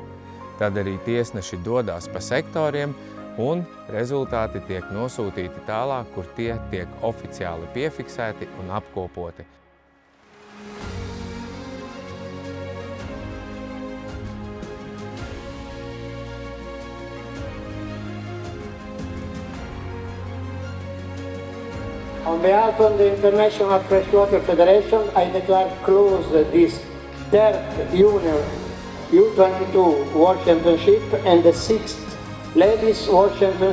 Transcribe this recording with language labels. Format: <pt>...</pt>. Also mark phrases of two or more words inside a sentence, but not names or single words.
<lv>Tad arī tiesneši dodas pa sektoriem un rezultāti tiek nosūtīti tālāk, kur tie tiek oficiāli piefiksēti un apkopoti.</lv> <en>On behalf of the International Freshwater Federation, I declare closed this 3rd Junior U22 World Championship and the 6th Ladies World Championship.</en>